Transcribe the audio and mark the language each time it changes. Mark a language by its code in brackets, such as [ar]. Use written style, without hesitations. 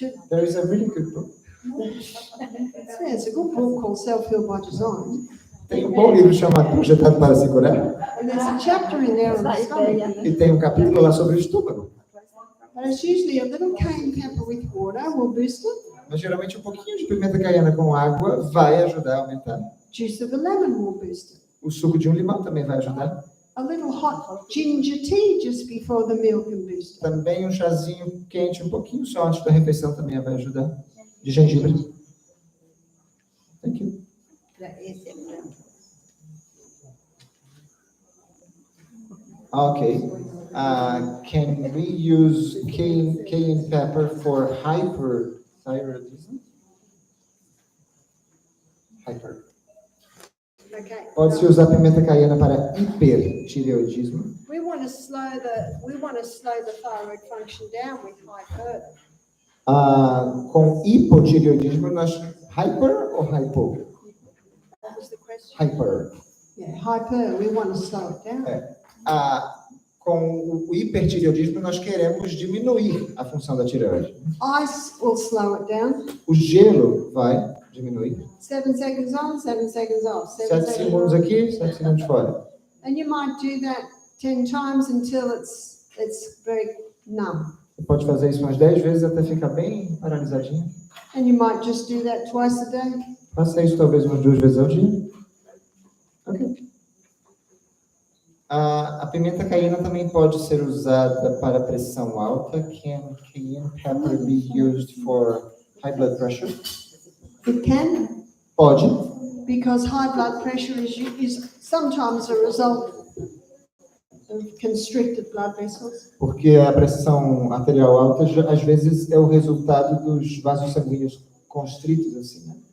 [en] There is a really good book. it's a good book called Self-Heal by Design. [pt] Tem um bom livro chamado Projetado para se Curar, [en] And there's a chapter in there on the stomach. [pt] e tem um capítulo lá sobre o estômago. [en] But it's usually a little cayenne pepper with water will boost it. [pt] Mas geralmente um pouquinho de pimenta caiena com água vai ajudar a aumentar. [en] Juice of a lemon will boost it. [pt] O suco de um limão também vai ajudar. [en] A little hot ginger tea just before the meal can boost it. [pt] Também um chazinho quente, um pouquinho só antes da refeição também vai ajudar. De gengibre. [en] Thank you. [pt] Esse é branco. [en] Okay. Can we use cayenne pepper for hyperthyroidism? Hyper. Okay. [pt] Pode-se usar pimenta caiena para hipertireoidismo. [en] We want to slow the thyroid function down with hyper. [pt] Com hipotireoidismo, nós hyper ou hypo? [en] What was the question? Hyper. Yeah, hyper. We want to slow it down. [pt] É. com o hipertireoidismo, nós queremos diminuir a função da tireoide. [en] Ice will slow it down. [pt] O gelo vai diminuir. [en] 7 seconds on, 7 seconds off. [pt] 7 segundos aqui, 7 segundos fora. [en] And you might do that 10 times until it's very numb. [pt] Você pode fazer isso umas 10 vezes até ficar bem paralisadinho. [en] And you might just do that twice a day. [pt] Faça isso talvez umas 2 vezes ao dia. Ok. A pimenta cayenne também pode ser usada para pressão alta. [en] Can cayenne pepper be used for high blood pressure? It can, [pt] Pode, [en] because high blood pressure is sometimes a result of constricted blood vessels. [pt] porque a pressão arterial alta às vezes é o resultado dos vasos sanguíneos constritos, assim, né?